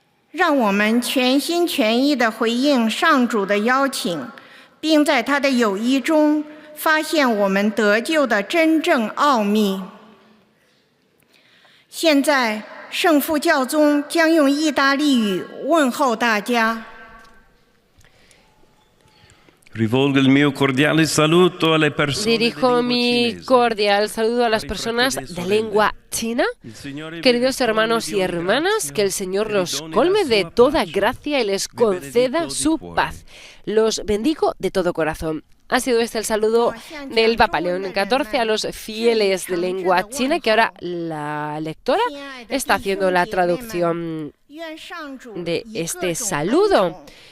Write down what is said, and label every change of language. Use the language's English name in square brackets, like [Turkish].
[Chinese] 让我们全心全意地回应上主的邀请，并在他的友谊中发现我们得救的真正奥秘。现在，圣父教宗将用意大利语问候大家。 [Italian] Rivolgo il mio cordiale saluto alle persone [Spanish] Dirijo mi cordial saludo a las personas de lengua china. Queridos hermanos y hermanas, que el Señor los colme de toda gracia y les conceda su paz. Los bendigo de todo corazón. Ha sido este el saludo del Papa León XIV a los fieles de lengua china, que ahora la lectora está haciendo la traducción de este saludo.